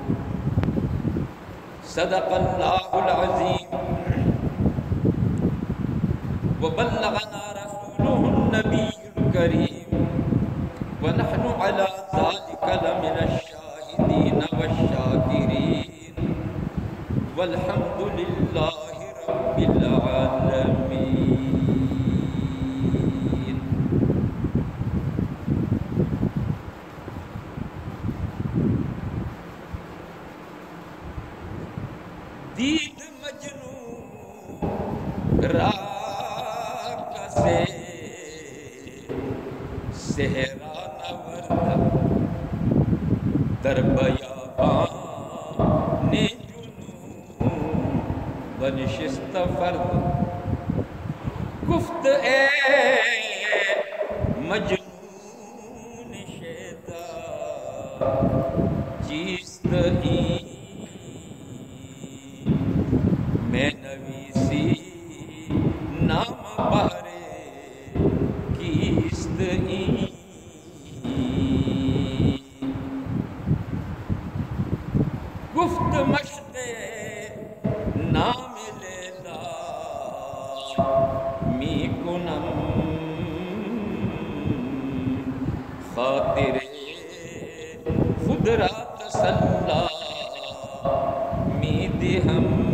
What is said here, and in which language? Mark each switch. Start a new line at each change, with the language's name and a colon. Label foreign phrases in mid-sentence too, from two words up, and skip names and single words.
Arabic: صدق الله العظيم وبلغنا رسوله النبي الكريم ونحن على ذلك لمن الشاهدين والشاكرين والحمد لله رب العالمين.
Persian: دید مجنون راک سے صحرا نورد در بیابان جنون بنشست فرد گفت اے مجنون شیدا چیست این میں نویسی نام بارے کیست این. گفت مشق نام لیلا می کنم خاطر خود را تسلا می دہم.